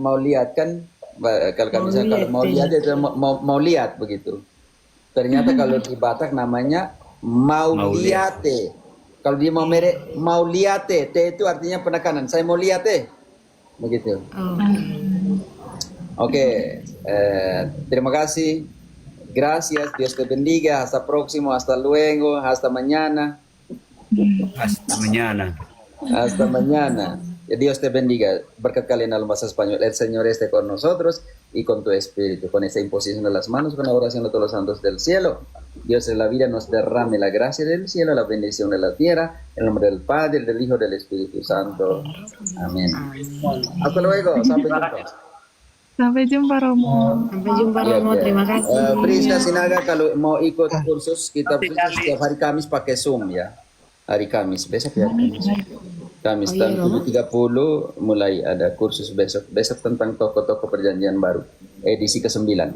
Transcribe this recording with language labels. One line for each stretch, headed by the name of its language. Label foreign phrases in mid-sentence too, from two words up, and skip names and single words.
Indonesian: Kalau kami kalau mau lihat itu mau lihat begitu. Ternyata kalau di Batak namanya mau liate. Kalau dia mau merek mau liate, T itu artinya penekanan. Saya mau lihat begitu. Oke, terima kasih.
Spanish: Gracias, Dios te bendiga. Hasta próximo, hasta luego, hasta mañana. Hasta mañana. Hasta mañana. Dios te bendiga.
Indonesian: Berkat kalian dalam bahasa Español.
Spanish: El Señor esté con nosotros y con tu espíritu. Con esa imposición de las manos, con la oración de todos los santos del cielo. Dios en la vida nos derrame la gracia del cielo, la bendición de la tierra. En el nombre del Padre, del Hijo, del Espíritu Santo. Amén. Hasta luego.
Indonesian: Sampai jumpa. Sampai jumpa Romo. Sampai jumpa Romo, terima kasih. Priska Sinaga kalau mau ikut kursus kita setiap hari Kamis pakai Zoom ya. Hari Kamis, besok ya. Kamis Oh, iya, tanggal 7.30 mulai ada kursus besok tentang toko-toko perjanjian baru edisi ke-9.